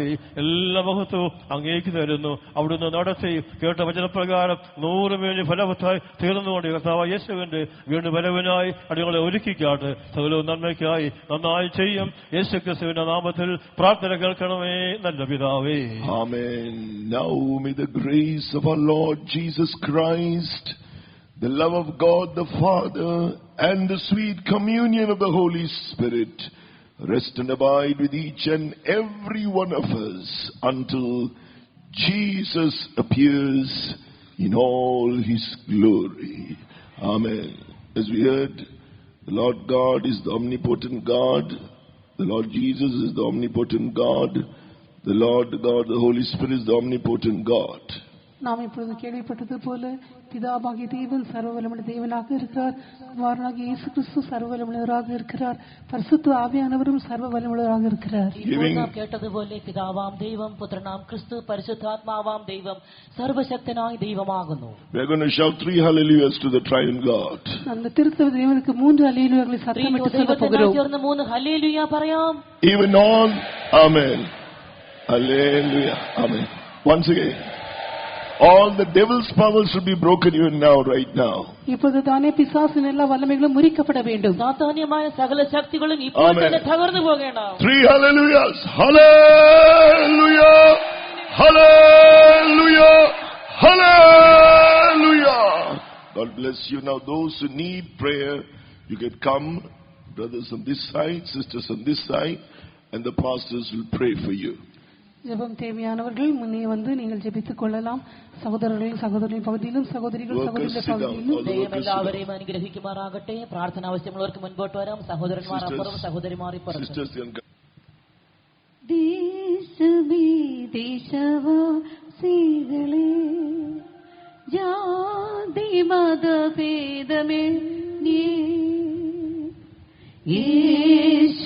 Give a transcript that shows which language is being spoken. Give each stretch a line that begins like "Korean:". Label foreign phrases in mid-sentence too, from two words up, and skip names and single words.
Malayalam: എല്ലാ മഹത്വവും അങ്ങേക്ക് തരുന്നു. അവിടുന്ന് നടത്തി കേട്ട വചനപ്രകാരം 100 മേനി ഫലവത്തായി തീർന്നുകൊണ്ട് കർത്താവ് യേശുവിന്റെ വീണ്ടും വരവിനായി അടികളെ ഒരുക്കിക്കാട്ട് സകലവും നന്മയ്ക്കായി നന്നായി ചെയ്യും. യേശുക്രിസ്തുവിന്റെ നാമത്തിൽ പ്രാർത്ഥന കേൾക്കണമേ നല്ല പിതാവേ.
English: Amen. Now may the grace of our Lord Jesus Christ, the love of God the Father, and the sweet communion of the Holy Spirit rest and abide with each and every one of us until Jesus appears in all his glory. Amen. As we heard, the Lord God is the omnipotent God. The Lord Jesus is the omnipotent God. The Lord God, the Holy Spirit is the omnipotent God.
Tamil: நாம் இப்பொழுது கேள்விப்பட்டது போல பிதாவாகிய தேவன் சர்வவல்லமையுள்ள தேவனாக இருக்கிறார். குமாரனாகிய இயேசு கிறிஸ்து சர்வவல்லமையுள்ளவராக இருக்கிறார். பரிசுத்த ஆவியானவரும் சர்வவல்லமையுள்ளவராக இருக்கிறார்.
Malayalam: നാം കേട്ടതുപോലെ പിതാവാം ദൈവം, പുത്രനാം ക്രിസ്തു, പരിശുദ്ധാത്മാവാം ദൈവം സർവശക്തനായ ദൈവമാകുന്നു.
English: We are going to shout 3 hallelujahs to the triune God.
Tamil: அந்த திருத்தவ தேவனுக்கு 3 ஹல்லேலூயாக்களை சத்தமிட்டு சொல்ல போகிறோம்.
Malayalam: ചേർന്ന് 3 ഹല്ലേലൂയ പറയാം.
English: Even all, amen. Hallelujah. Amen. Once again. All the devil's powers should be broken even now, right now.
Tamil: இப்போது தானே பிசாசின் எல்லா வல்லமைகளும் முறிக்கப்பட வேண்டும்.
Malayalam: സാത്താന്യമായ സകല ശക്തികളും ഇപ്പോൾ തന്നെ തകർന്നു പോകണം.
English: 3 hallelujahs. Hallelujah. Hallelujah. Hallelujah. God bless you. Now those who need prayer, you can come, brothers on this side, sisters on this side, and the pastors will pray for you.
Tamil: ஜெபம் தேவையானவர்கள் முன்னே வந்து நீங்கள் ஜெபித்துக் கொள்ளலாம்.
Malayalam: സഹോദരങ്ങളെയും സഹോദരനെയും പകുതിയിലും സഹോദരികൾ സഹോദരിയുടെ പകുതിയിലും ദൈവം എല്ലാവരെയും അനുഗ്രഹിക്കുമാറാകട്ടെ. പ്രാർത്ഥന ആവശ്യമുള്ളവർക്ക് മുൻപോട്ട് വരാം. സഹോദരന്മാർ അപ്പുറം, സഹോദരിമാർ ഇപ്പുറം. ദേശവാസികളെ ജാതി മതഭേദമേ യേശു